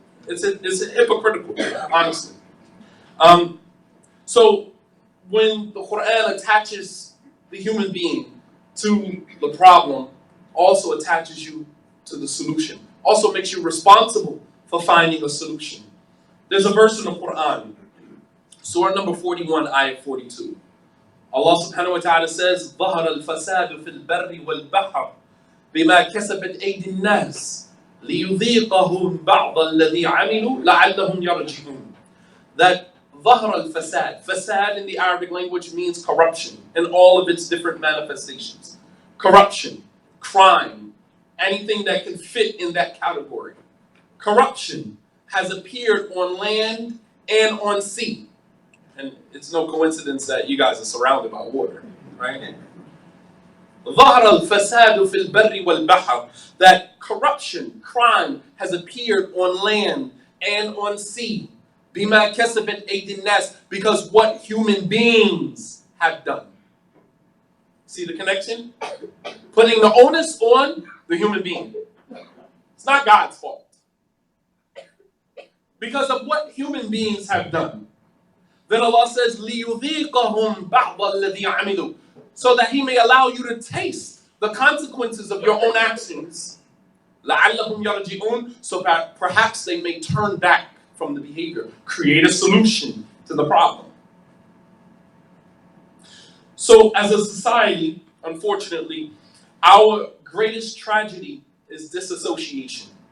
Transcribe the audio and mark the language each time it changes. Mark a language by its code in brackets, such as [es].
[en] It's hypocritical, honestly. So when the Quran attaches the human being to the problem, also attaches you to the solution. Also makes you responsible for finding a solution. There's a verse in the Quran, Surah number 41, ayat 42. [ar] Allah subhanahu wa ta'ala says, ظَهَرَ الْفَسَادُ فِي الْبَرِّ وَالْبَحْرِ بِمَا كَسَبَتْ أَيْدِي النَّاسِ لِيُذِيقَهُمْ بَعْضَ الَّذِي عَمِلُوا لَعَلَّهُمْ يَرْجِعُونَ. [en] That [ar] ظَهَرَ الْفَسَادُ, [en] fasad in the Arabic language means corruption in all of its different manifestations. Corruption, crime, anything that can fit in that category. Corruption has appeared on land and on sea. And it's no coincidence that you guys are surrounded by water, right? [ar] ظَهَرَ الْفَسَادُ فِي الْبَرِّ وَالْبَحْرِ. [en] That corruption, crime has appeared on land and on sea. [ar] بِمَا كَسَبَتْ أَيْدِي النَّاسِ. [en] Because what human beings have done. See the connection? Putting the onus on the human being. It's not God's fault. Because of what human beings have done. Then Allah says, [ar] لِيُذِيقَهُمْ بَعْضَ الَّذِي عَمِلُوا. [en] So that He may allow you to taste the consequences of your own actions. [ar] لَعَلَّهُمْ يَرْجِعُونَ. [en] So that perhaps they may turn back from the behavior. Create a solution to the problem. So as a society, unfortunately, our greatest tragedy is disassociation.